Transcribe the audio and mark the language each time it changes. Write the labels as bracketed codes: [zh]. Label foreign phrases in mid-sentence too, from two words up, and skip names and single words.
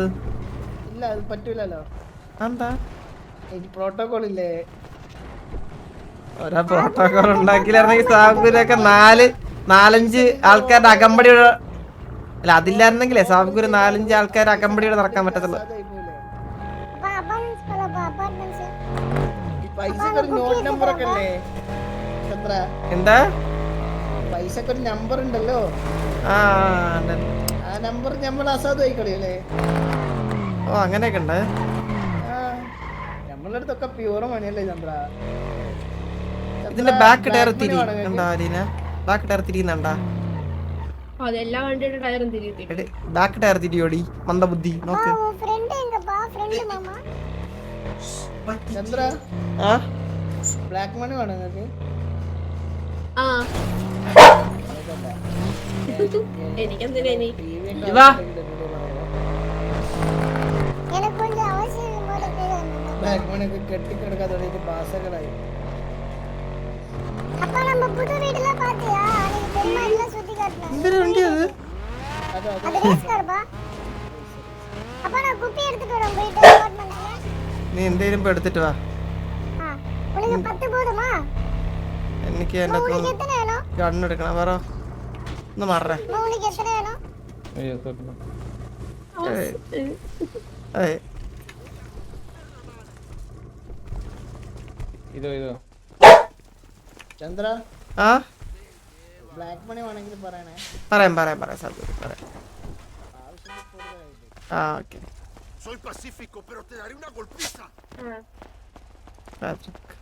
[ml] ഇല്ല അത് പറ്റൂലല്ലോ. എന്താ എനിക്ക് പ്രോട്ടോകോൾ ഇല്ലേ? ഓരോ പ്രോട്ടോകോൾ ഉണ്ടാക്കിയില്ലായിരുന്നെങ്കിൽ സാബ്ഗുരൊക്കെ 4-5 ആൾക്കാരുടെ അകമ്പടിയോടെ അല്ല അതില്ലായിരുന്നെങ്കിലേ സാബ്ഗുരു 4-5 ആൾക്കാരുടെ അകമ്പടിയോടെ നടക്കാൻ പറ്റത്തുള്ളൂ. [ta] அப்பா அபார்ட்மெண்ட்ஸ் போலப்பா அபார்ட்மெண்ட்ஸ். [ml] ഈ പൈസക്ക് ഒരു നോട്ട് നമ്പർ ഒക്കെ അല്ലേ ചന്ദ്ര? എന്താ പൈസക്ക് ഒരു നമ്പർ ഉണ്ടല്ലോ. ആ നമ്പർ നമ്മൾ അസാധുവായി കളിയല്ലേ? ഓ അങ്ങനെയൊക്കെ ഉണ്ട്. നമ്മളുടെ അടുത്തൊക്കെ പ്യൂർ മണിയല്ലേ ചന്ദ്ര? ഇതിന്റെ [en] back tyre [ml] തിരി കണ്ടാ അലീന? [en] back tyre [ml] തിരിയുന്നുണ്ടാ? അതെല്ലാ വണ്ടിയുടെ ടയറും തിരിയത്തില്ല. [en] back tyre [ml] തിരിയോടി മന്ദബുദ്ധി നോക്ക്. ഫ്രണ്ട് എങ്കപ്പാ ഫ്രണ്ട് മാമാ ചന്ദ്ര ആ [en] black money [ml] വേണം നിങ്ങൾക്ക്? ആ എനിക്കെന്തിനാ ഇനി? [ta] எனக்கு கொஞ்சம் அவசியம் போல கேக்குறேன். [en] black money [ml] ഒക്കെ കെട്ടിക്കിടക്കാൻ തുടങ്ങിയിട്ട് മാസങ്ങളായി. [ta] அப்பா நம்ம புது வீடுல பாத்தியா? அன்னைக்கு பெருமா எல்லாம் சுத்தி காட்டுனேன். [ml] എന്തൊരു വണ്ടി അത്? [ta] அது ரேஸ் கார்ப்பா. அப்பா நான் குப்பி எடுத்துட்டு வரேன் போயிட்டு அபார்ட்மெண்ட்ல. [ml] നീ എന്തേലും ഇപ്പൊ എടുത്തിട്ട് വാ. [ta] உனக்கு 10 போதுமா? [ml] എനിക്ക് എന്റെ [ta] உனக்கு எத்தனை வேணும்? [ml] കണ്ണെടുക്കണം വേറെ ഒന്ന് മാറേ. [ta] உனக்கு எத்தனை வேணும்? [ml] ഇതോ ചന്ദ്ര ആ [en] black money [ml] വേണമെങ്കിൽ പറയണേ. പറയാം സാബ്ഗുരു പറയാം. ആ ഓക്കെ പാട്രിക്